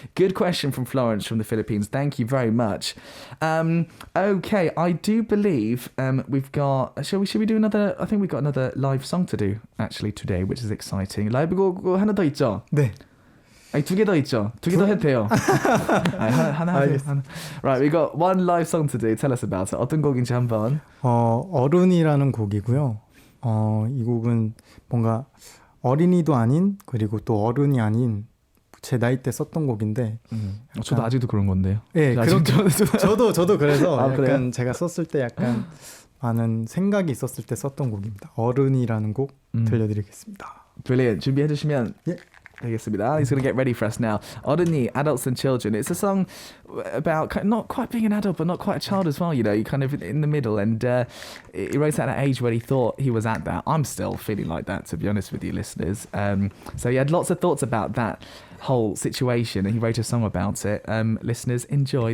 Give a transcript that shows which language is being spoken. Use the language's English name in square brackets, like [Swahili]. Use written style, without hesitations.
[English] Good question from Florence from the Philippines. Thank you very much. Okay, I do believe we've got, should we do another, I think we've got another live song to do actually today, which is exciting. [Korean] 라이브 곡 하나 더 있죠? 네. 아니 두 개 더 있죠. 두 개 더 해도 돼요. 아니, 하나 하세요. 하나. [English] Right, we got one live song to do. Tell us about it. [Korean] 어떤 곡인지 한번. 어른이라는 곡이고요. 이 곡은 뭔가 어린이도 아닌 그리고 또 어른이 아닌 제 나이 때 썼던 곡인데 저도 아직도 그런 건데요. 네, 저도 그래서 약간 그래요? 제가 썼을 때 약간 많은 생각이 있었을 때 썼던 곡입니다. 어른이라는 곡 들려드리겠습니다. [English] Brilliant. [Korean] 준비해 주시면 예. 되겠습니다. [English] He's going to get ready for us now. 어른이, adults and children. It's a song about not quite being an adult, but not quite a child as well. You know, you're kind of in the middle. And he wrote at an age where he thought he was at that. I'm still feeling like that, to be honest with you, listeners. So he had lots of thoughts about that whole situation, and he wrote a song about it. Listeners, enjoy.